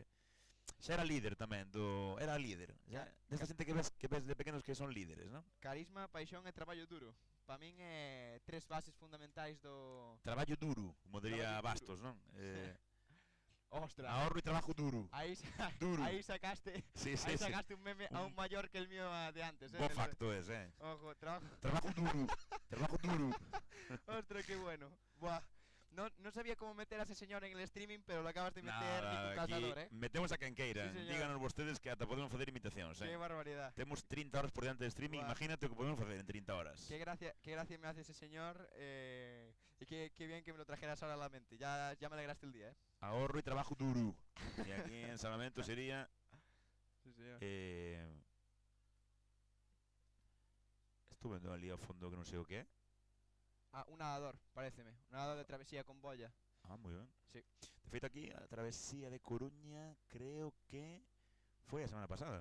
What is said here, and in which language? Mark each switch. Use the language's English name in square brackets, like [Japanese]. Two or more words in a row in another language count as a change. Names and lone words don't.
[Galician] Xa era líder tamén, era líder. Xa, desta xente que ves de pequenos que son líderes, non? Carisma, paixón e traballo duro. Para min é tres bases fundamentais do... Traballo duro, como diría Traballo duro. Bastos, non? [Spanish] Ostras. Ahorro e trabajo duro. [Galician] Aí [Spanish] Duro. [Galician] Aí sacaste, [Spanish] Sí, sí, [Galician] aí [Spanish] sí. sacaste un meme aún mayor que el mío de antes, [Galician] Bo facto es, [Spanish] Ojo, trabajo duro. Trabajo duro. Ostras, qué bueno. Buah. No sabía cómo meter a ese señor en el streaming, pero lo acabas de meter Nada, en tu calzador, [Galician] aquí metemos a quen queira. [Spanish] Sí, señor. [Galician] Díganos vostedes que ata podemos facer imitacións, [Spanish] Qué barbaridad. [Galician] Temos 30 horas por diante de streaming, Buah. imagínate o que podemos facer en 30 horas. [Spanish] Qué gracia me hace ese señor y qué bien que me lo trajeras ahora a la mente. Ya me alegraste el día, Ahorro y trabajo duro. Y aquí en Salvamento sería... Sí, señor. [Galician] Estuve vendo ali ao fondo que non sei o que é. Ah, un nadador, paréceme. Un nadador de travesía con boya. Ah, moi ben. Sí. De feito aquí, a travesía de Coruña, creo que foi a semana pasada.